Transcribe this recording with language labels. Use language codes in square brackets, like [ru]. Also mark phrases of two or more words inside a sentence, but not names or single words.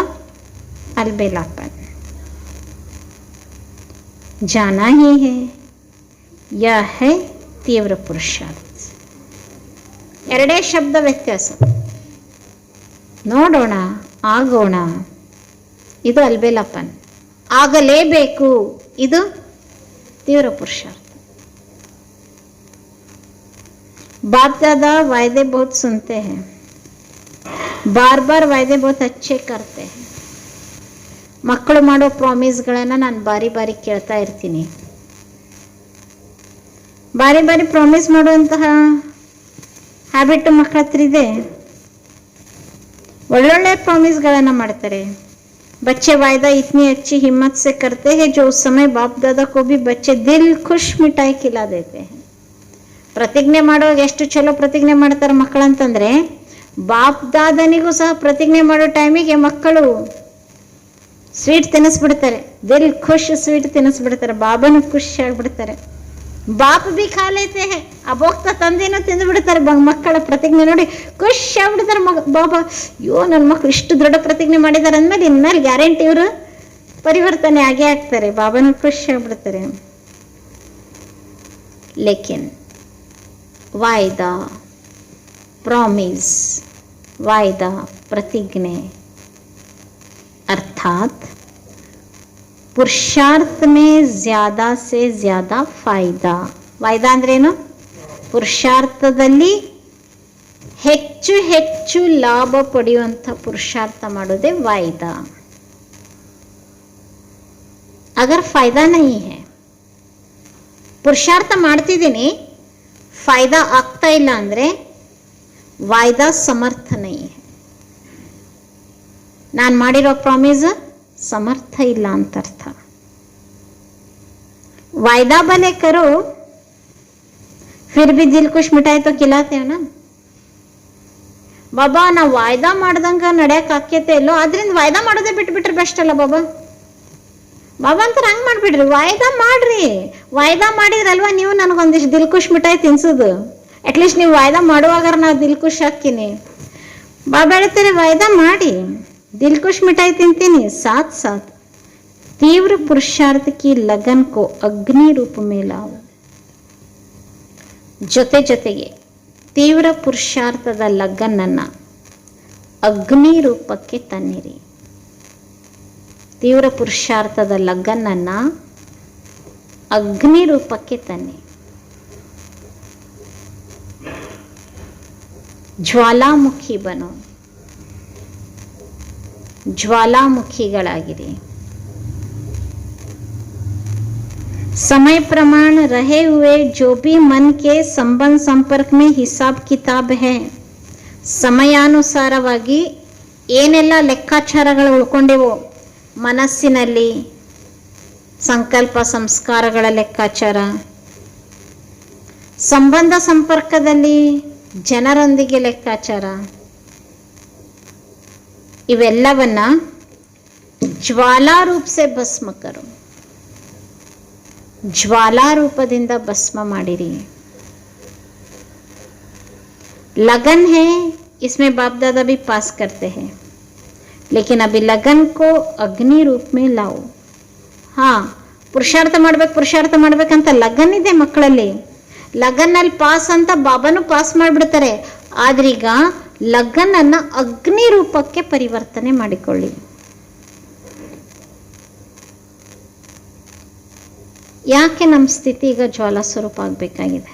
[hi] अलबेलापन. जाना ही है, या है तीव्र पुरुषार्थ. [kn] ಎರಡೇ ಶಬ್ದ ವ್ಯತ್ಯಾಸ. ನೋಡೋಣ, ಆಗೋಣ, ಇದು ಅಲ್ಬೇಲಾಪನ್. ಆಗಲೇಬೇಕು, ಇದು ತೀವ್ರ ಪುರುಷಾರ್ಥ. [hi] बाप दादा वायदे बहुत सुनते हैं, बार बार वायदे बहुत अच्छे करते हैं. [kn] ಮಕ್ಕಳು ಮಾಡೋ ಪ್ರಾಮಿಸ್ಗಳನ್ನು ನಾನು ಬಾರಿ ಬಾರಿ ಕೇಳ್ತಾ ಇರ್ತೀನಿ. ಬಾರಿ ಬಾರಿ ಪ್ರಾಮಿಸ್ ಮಾಡುವಂತಹ ಹ್ಯಾಬಿಟ್ ಮಕ್ಕಳ ಹತ್ರ ಇದೆ. ಒಳ್ಳೊಳ್ಳೆ ಪ್ರಾಮಿಸ್ಗಳನ್ನು ಮಾಡ್ತಾರೆ. [hi] बच्चे वायदा इतनी अच्छी हिम्मत से करते हैं जो उस समय बाप दादा को भी बच्चे दिल खुश मिठाई खिला देते हैं. [kn] ಪ್ರತಿಜ್ಞೆ ಮಾಡುವಾಗ ಎಷ್ಟು ಚಲೋ ಪ್ರತಿಜ್ಞೆ ಮಾಡ್ತಾರೆ ಮಕ್ಕಳಂತಂದ್ರೆ, ಬಾಪ್ ದಾದನಿಗೂ ಸಹ ಪ್ರತಿಜ್ಞೆ ಮಾಡೋ ಟೈಮಿಗೆ ಮಕ್ಕಳು ಸ್ವೀಟ್ ತಿನ್ನಿಸ್ಬಿಡ್ತಾರೆ. [hi] दिल खुश [kn] ಸ್ವೀಟ್ ತಿನ್ನಿಸ್ಬಿಡ್ತಾರೆ, ಬಾಬಾನು ಖುಷಿ ಆಗಿಬಿಡ್ತಾರೆ. [hi] बाप भी खा लेते हैं, [kn] ಅಬೋಗ್ತಾ ತಂದೆನೂ ತಿಂದು ಬಿಡ್ತಾರೆ. ಮಕ್ಕಳ ಪ್ರತಿಜ್ಞೆ ನೋಡಿ ಖುಷಿ ಆಗ್ಬಿಡ್ತಾರೆ. ಬಾಬಾ ಅಯ್ಯೋ ನನ್ನ ಮಕ್ಕಳು ಇಷ್ಟು ದೊಡ್ಡ ಪ್ರತಿಜ್ಞೆ ಮಾಡಿದ್ದಾರೆ ಅಂದಮೇಲೆ ಇನ್ಮೇಲೆ ಗ್ಯಾರಂಟಿ ಇವರು ಪರಿವರ್ತನೆ ಆಗೇ ಆಗ್ತಾರೆ. ಬಾಬಾನು ಖುಷಿ ಆಗ್ಬಿಡ್ತಾರೆ. [hi] ಲೇಕಿನ್ वायदा, प्रॉमिस, वायदा, प्रतिज्ञे अर्थात पुरुषार्थ में ज्यादा से ज्यादा फायदा. [kn] ವಾಯ್ದಾ ಅಂದ್ರೇನು? पुरुषार्थದಲ್ಲಿ ಹೆಚ್ಚು ಹೆಚ್ಚು ಲಾಭ ಪಡೆಯುವಂಥ ಪುರುಷಾರ್ಥ ಮಾಡೋದೇ ವಾಯ್ದಾ. [hi] अगर फायदा नहीं है, [kn] ಪುರುಷಾರ್ಥ ಮಾಡ್ತಿದ್ದೀನಿ ಫಾಯ್ದಾ ಆಗ್ತಾ ಇಲ್ಲ ಅಂದರೆ ವಾಯ್ದಾ ಸಮರ್ಥ ನೈ. ನಾನು ಮಾಡಿರೋ ಪ್ರಾಮಿಸ್ ಸಮರ್ಥ ಇಲ್ಲ ಅಂತ ಅರ್ಥ. [hi] वायदा भले करो फिर भी दिल खुश मिठाई तो खिलातेवन. [kn] ಬಾಬಾ ನಾವು ವಾಯ್ದಾ ಮಾಡ್ದಂಗ ನಡೆಯಕ್ಕೆ ಆಕ್ಯತೆ ಇಲ್ಲೋ, ಅದರಿಂದ ವಾಯ್ದಾ ಮಾಡೋದೇ ಬಿಟ್ಬಿಟ್ರೆ ಬೆಸ್ಟ್ ಅಲ್ಲ ಬಾಬಾ. ಬಾಬಾ ಅಂತಾರೆ ಹಂಗೆ ಮಾಡಿಬಿಡ್ರಿ, ವಾಯ್ದಾ ಮಾಡ್ರಿ. ವಾಯ್ದಾ ಮಾಡಿದ್ರಲ್ವಾ ನೀವು ನನಗೊಂದಿಷ್ಟು [hi] दिल खुश मिठाई [kn] ತಿನ್ಸೋದು. ಅಟ್ಲೀಸ್ಟ್ ನೀವು ವಾಯ್ದಾ ಮಾಡುವಾಗ ನಾವು [hi] दिल खुश [kn] ಹಾಕ್ತೀನಿ. ಬಾಬಾ ಹೇಳ್ತಾರೆ ವಾಯ್ದಾ ಮಾಡಿ, [hi] दिलकुश मिठाई तिनतीनी, साथ साथ तीव्र पुरुषार्थ की लगन को अग्नि रूप में लाओ. [kn] ಜೊತೆ ಜೊತೆಗೆ ತೀವ್ರ ಪುರುಷಾರ್ಥದ ಲಗನ್ನನ್ನು ಅಗ್ನಿ ರೂಪಕ್ಕೆ ತನ್ನಿರಿ. ತೀವ್ರ ಪುರುಷಾರ್ಥದ ಲಗನ್ನನ್ನು ಅಗ್ನಿ ರೂಪಕ್ಕೆ ತನ್ನಿ. [hi] ज्वालामुखी बनो, [kn] ज्वालामुखीಗಳಾಗಿರಿ. [hi] समय प्रमाण रहे हुए जो भी मन के संबंध संपर्क में हिसाब किताब है, [kn] ಸಮಯಾನುಸಾರವಾಗಿ ಏನೆಲ್ಲ ಲೆಕ್ಕಾಚಾರಗಳು ಉಳ್ಕೊಂಡೆವೋ ಮನಸ್ಸಿನಲ್ಲಿ, ಸಂಕಲ್ಪ ಸಂಸ್ಕಾರಗಳ ಲೆಕ್ಕಾಚಾರ, ಸಂಬಂಧ ಸಂಪರ್ಕದಲ್ಲಿ ಜನರೊಂದಿಗೆ ಲೆಕ್ಕಾಚಾರ, ಇವೆಲ್ಲವನ್ನ [hi] ज्वाला रूप से भस्म करो, [kn] ಜ್ವಾಲಾ ರೂಪದಿಂದ ಭಸ್ಮ ಮಾಡಿರಿ. [hi] लगन है, इसमें बाप दादा भी पास करते हैं, लेकिन अभी लगन को अग्नि रूप में लाओ. हाँ, [kn] ಪುರುಷಾರ್ಥ ಮಾಡ್ಬೇಕಂತ ಲಗನ್ ಇದೆ ಮಕ್ಕಳಲ್ಲಿ. ಲಗನ್ನಲ್ಲಿ ಪಾಸ್ ಅಂತ ಬಾಬಾನು ಪಾಸ್ ಮಾಡಿಬಿಡ್ತಾರೆ. ಆದ್ರೀಗ ಲಗನ್ನನ್ನು ಅಗ್ನಿ ರೂಪಕ್ಕೆ ಪರಿವರ್ತನೆ ಮಾಡಿಕೊಳ್ಳಿ. ಯಾಕೆ ನಮ್ಮ ಸ್ಥಿತಿ ಈಗ ಜ್ವಾಲಾ ಸ್ವರೂಪ ಆಗಬೇಕಾಗಿದೆ?